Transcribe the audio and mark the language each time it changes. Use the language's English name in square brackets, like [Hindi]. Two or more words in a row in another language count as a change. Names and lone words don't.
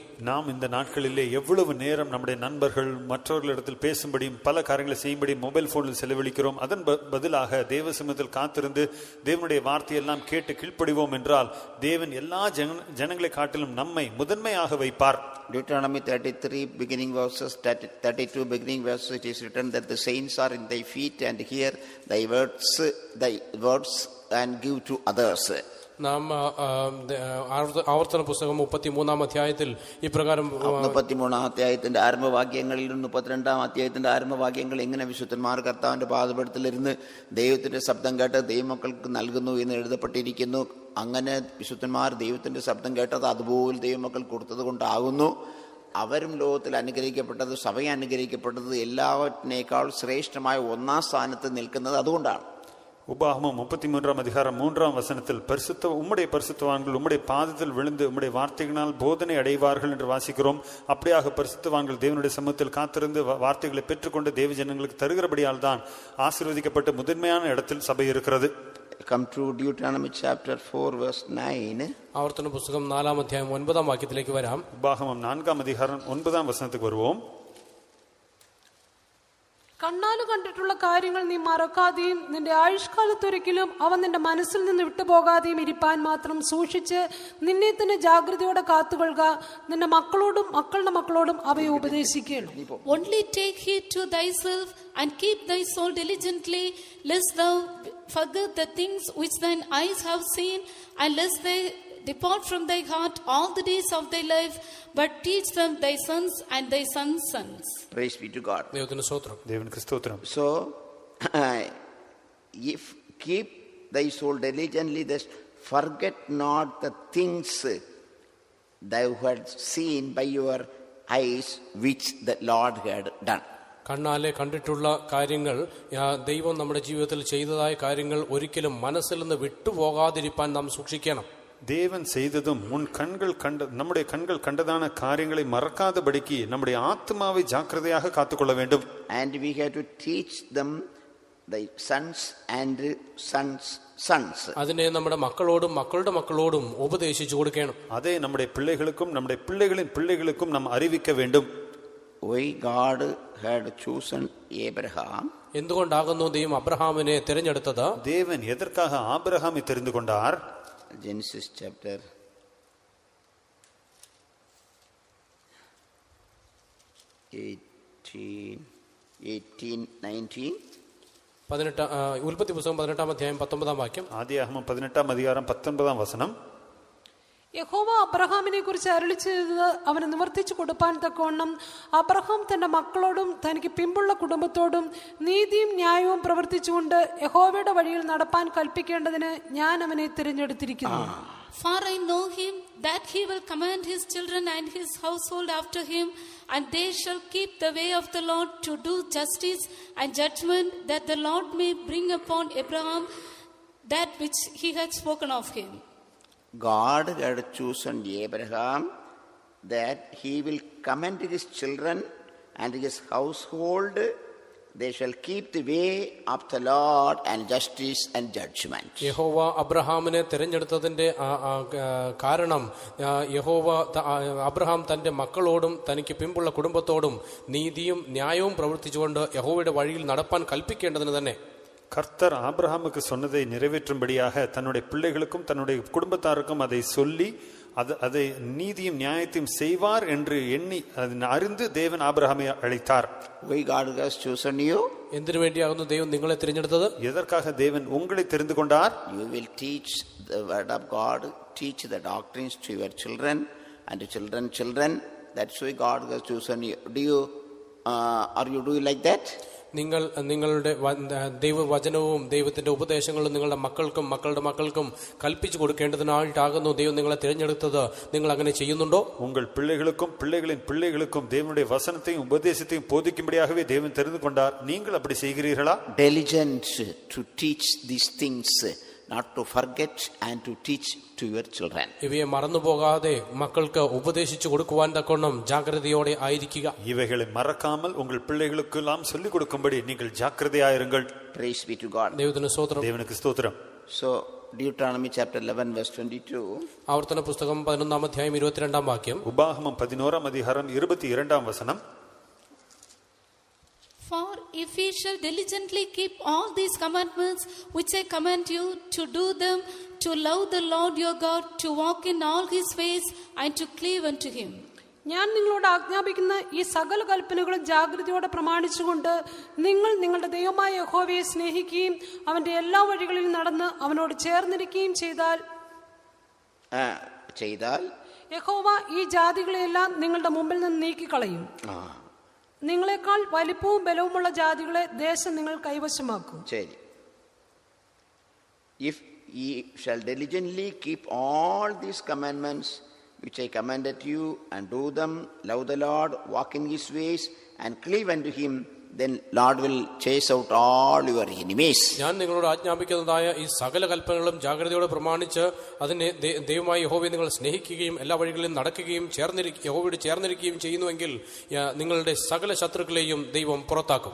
[Tamil] நாம் இந்த நாட்களிலே எவ்வளவு நேரம் நம்முடைய நண்பர்கள் மற்றவர்களிடத்தில் பேசும்படியும் பல காரியங்களை செய்யும்படியும் மொபைல் போனில் செலவழிக்கிறோம். அதன் பதிலாக தேவ சமூகத்தில் காத்திருந்து தேவனுடைய வார்த்தையெல்லாம் கேட்டு கீழ்ப்படிவோம் என்றால் தேவன் எல்லா ஜனங்களை காட்டிலும் நம்மை முதன்மையாக வைப்பார். [English] Deuteronomy 33 beginning verses 32 beginning verses, it is written that the saints are in thy feet and hear thy words and give to others. [Malayalam] നാം ആവർത്തന പുസ്തകം 33 അധ്യായത്തിൽ ഇപ്രകാരം 33 അധ്യായത്തിന്റെ ആരംഭവാക്യങ്ങളിൽ 32 അധ്യായത്തിന്റെ ആരംഭവാക്യങ്ങൾ എങ്ങനെ വിശുദ്ധന്മാർ കർത്താവിന്റെ പാദപീഠത്തിലിരുന്ന് ദൈവത്തിന്റെ ശബ്ദം കേട്ട് ദൈവമക്കൾക്ക് നൽകുന്നു എന്ന് എഴുതപ്പെട്ടിരിക്കുന്നു. അങ്ങനെ വിശുദ്ധന്മാർ ദൈവത്തിന്റെ ശബ്ദം കേട്ടത് അതുപോലെ ദൈവമക്കൾ കൊടുത്തത് കൊണ്ടാകുന്നു. അവരും ലോകത്തിൽ അനുഗ്രഹിക്കപ്പെട്ടത്, സഭയെ അനുഗ്രഹിക്കപ്പെട്ടത് എല്ലാവറ്റിനേക്കാൾ ശ്രേഷ്ഠമായ ഒന്നാം സ്ഥാനത്ത് നിൽക്കുന്നത് അതുകൊണ്ടാണ്. [Tamil] உபாகமம் 33 அதிகாரம் 3 வசனத்தில் உம்முடைய பரிசுத்தவான்கள் உம்முடைய பாதத்தில் விழுந்து உம்முடைய வார்த்தைகளால் போதனை அடைவார்கள் என்று வாசிக்கிறோம். அப்படியாக பரிசுத்தவான்கள் தேவனுடைய சமூகத்தில் காத்திருந்து வார்த்தைகளை பெற்றுக்கொண்டு தேவ ஜனங்களுக்கு தருகிறபடியால் தான் ஆசீர்வதிக்கப்பட்ட முதன்மையான இடத்தில் சபை இருக்கிறது. [English] Come to Deuteronomy chapter 4 verse 9. [Malayalam] ആവർത്തന പുസ്തകം 4 അധ്യായം 9 വാക്യത്തിലേക്ക് വരാം. [Tamil] உபாகமம் 4 அதிகாரம் 9 വசനത്തിലേക്ക് വരുவோம். [Malayalam] കണ്ണാല് കണ്ടിട്ടുള്ള കാര്യങ്ങൾ നീ മറക്കാതെയും നിന്റെ ആയുഷ്കാലത്തൊരിക്കലും അവ നിന്റെ മനസ്സിൽ നിന്ന് വിട്ടുപോകാതെയും ഇരിപ്പാൻ മാത്രം സൂക്ഷിച്ച് നിന്നെ തന്നെ ജാഗ്രതയോടെ കാത്തുകൊള്ളുക. നിന്റെ മക്കളോടും മക്കളുടെ മക്കളോടും അവയെ ഉപദേശിക്കണം. [English] Only take heed to thyself and keep thy soul diligently, lest thou forget the things which thine eyes have seen, and lest they depart from thy heart all the days of thy life, but teach them thy sons and thy sons' sons. Praise be to God. [Malayalam] ദൈവത്തിന് സ്തോത്രം. [Tamil] தேவனுக்கு ஸ்தோத்திரம். [English] So if keep thy soul diligently, thus forget not the things thou had seen by your eyes which the Lord had done. [Malayalam] കണ്ണാലെ കണ്ടിട്ടുള്ള കാര്യങ്ങൾ, ദൈവം നമ്മുടെ ജീവിതത്തിൽ ചെയ്തതായ കാര്യങ്ങൾ ഒരിക്കലും മനസ്സിൽ നിന്ന് വിട്ടുപോകാതിരിപ്പാൻ നാം സൂക്ഷിക്കണം. [Tamil] தேவன் செய்ததும் நம்முடைய கண்கள் கண்டதான காரியங்களை மறக்காதபடிக்கு நம்முடைய ஆத்மாவை ஜாக்கிரதையாக காத்துக்கொள்ள வேண்டும். [English] And we have to teach them the sons and sons. [Malayalam] അതിനെ നമ്മുടെ മക്കളോടും മക്കളുടെ മക്കളോടും ഉപദേശിച്ചു കൊടുക്കണം. അതേ നമ്മുടെ പിള്ളേകൾക്കും നമ്മുടെ പിള്ളേകളിൻ പിള്ളേകൾക്കും നാം അറിവിക്ക வேண்டும். [English] Why God had chosen Abraham? [Malayalam] എന്തുകൊണ്ടാകുന്നു ദൈവം അബ്രഹാമിനെ തിരഞ്ഞെടുത്തത്? [Tamil] தேவன் எதற்காக ஆபிரகாமை தெரிந்து கொண்டார்? [English] Genesis chapter 18-19. [Malayalam] ഉൽപ്പത്തി പുസ്തകം 18 അധ്യായം 19 വാക്യം. [Tamil] ஆதியாகமம் 18 அதிகாரம் 19 வசனம். [Malayalam] യഹോവ അബ്രഹാമിനെ കുറിച്ച് അരുളി ചെയ്തത് അവന് നിവർത്തിച്ചു കൊടുപ്പാൻ തക്കവണ്ണം അബ്രഹാം തന്റെ മക്കളോടും തനിക്ക് പിമ്പുള്ള കുടുംബത്തോടും നീതിയും ന്യായവും പ്രവർത്തിച്ചുകൊണ്ട് യഹോവയുടെ വഴിയിൽ നടപ്പാൻ കൽപ്പിക്കേണ്ടതിന് ഞാൻ അവനെ തിരഞ്ഞെടുത്തിരിക്കുന്നു. [English] For I know him, that he will command his children and his household after him, and they shall keep the way of the Lord to do justice and judgment, that the Lord may bring upon Abraham that which he had spoken of him. God had chosen Abraham that he will commend his children and his household. They shall keep the way of the Lord and justice and judgment. [Malayalam] യഹോവ അബ്രഹാമിനെ തിരഞ്ഞെടുത്തതിന്റെ കാരണം അബ്രഹാം തന്റെ മക്കളോടും തനിക്ക് പിമ്പുള്ള കുടുംബത്തോടും നീതിയും ന്യായവും പ്രവർത്തിച്ചുകൊണ്ട് യഹോവയുടെ വഴിയിൽ നടപ്പാൻ കൽപ്പിക്കേണ്ടതിന് തന്നെ. [Tamil] கர்த்தர் ஆபிரகாமுக்கு சொன்னதை நிறைவேற்றும்படியாக தன்னுடைய பிள்ளைகளுக்கும் தன்னுடைய குடும்பத்தாருக்கும் அதை சொல்லி அதை நீதியும் நியாயத்தையும் செய்வார் என்று எண்ணி அறிந்து தேவன் ஆபிரகாமை அழைத்தார். [English] Why God has chosen you? [Malayalam] എന്തിനു വേണ്ടിയാകുന്നു ദൈവം നിങ്ങളെ തിരഞ്ഞെടുത്തത്? [Tamil] எதற்காக தேவன் உங்களை தெரிந்து கொண்டார்? [English] You will teach the word of God, teach the doctrines to your children and to children. That's why God has chosen you. Are you doing like that? [Malayalam] നിങ്ങളുടെ ദൈവവചനവും ദൈവത്തിന്റെ ഉപദേശങ്ങളും നിങ്ങളുടെ മക്കൾക്കും മക്കളുടെ മക്കൾക്കും കൽപ്പിച്ചു കൊടുക്കേണ്ടതിനായിട്ടാകുന്നു ദൈവം നിങ്ങളെ തിരഞ്ഞെടുത്തത്. നിങ്ങൾ അങ്ങനെ ചെയ്യുന്നുണ്ടോ? [Tamil] உங்கள் பிள்ளைகளுக்கும் பிள்ளைகளின் பிள்ளைகளுக்கும் தேவனுடைய வசனத்தையும் உபதேசத்தையும் போதிக்கும்படியாகவே தேவன் தெரிந்து கொண்டார். நீங்கள் அப்படி செய்கிறீர்களா? [English] Diligent to teach these things not to forget and to teach to your children. [Malayalam] ഇവയെ മറന്നുപോകാതെ മക്കൾക്ക് ഉപദേശിച്ചു കൊടുക്കുവാൻ തക്കോണം ജാഗ്രതയോടെ ആയിരിക്കുക. [Tamil] இவைகளை மறக்காமல் உங்கள் பிள்ளைகளுக்கு எல்லாம் சொல்லிக் கொடுக்கும்படி நீங்கள் ஜாக்கிரதையாயிருங்கள். [English] Praise be to God. [Malayalam] ദൈവത്തിന് സ്തോത്രം. [Tamil] தேவனுக்கு ஸ்தோத்திரம். [English] So Deuteronomy chapter 11 verse 22. [Malayalam] ആവർത്തന പുസ്തകം 11-ാം അധ്യായം 22-ാം വാക്യം. [Tamil] உபாகமம் 11-ாம் அதிகாரம் 22-ாம் வசனம். [English] For if ye shall diligently keep all these commandments which I command you, to do them, to love the Lord your God, to walk in all his ways, and to cleave unto him. [Malayalam] ഞാൻ നിങ്ങളോട് ആജ്ഞാപിക്കുന്ന ഈ സകല കൽപ്പനകളും ജാഗ്രതയോടെ പ്രമാണിച്ചുകൊണ്ട് നിങ്ങൾ നിങ്ങളുടെ ദൈവമായ യഹോവയെ സ്നേഹിക്കുകയും അവന്റെ എല്ലാ വഴികളിലും നടന്ന് അവനോട് ചേർന്നിരിക്കുകയും ചെയ്താൽ യഹോവ ഈ ജാതികളെയെല്ലാം നിങ്ങളുടെ മുമ്പിൽ നിന്ന് നീക്കിക്കളയും. നിങ്ങളെക്കാൾ വലിപ്പവും ബലവുമുള്ള ജാതികളെ ദേശം നിങ്ങൾ കൈവശമാക്കും. ശരി. [English] If ye shall diligently keep all these commandments which I commanded you, and do them, love the Lord, walk in his ways, and cleave unto him, then Lord will chase out all your enemies. [Malayalam] ഞാൻ നിങ്ങളോട് ആജ്ഞാപിക്കുന്നതായ ഈ സകല കൽപ്പനകളും ജാഗ്രതയോടെ പ്രമാണിച്ച് അതിനെ ദൈവമായ യഹോവയെ നിങ്ങൾ സ്നേഹിക്കുകയും എല്ലാ വഴികളിലും നടക്കുകയും യഹോവയോട് ചേർന്നിരിക്കുകയും ചെയ്യുന്നുവെങ്കിൽ നിങ്ങളുടെ സകല ശത്രുക്കളെയും ദൈവം പുറത്താക്കും.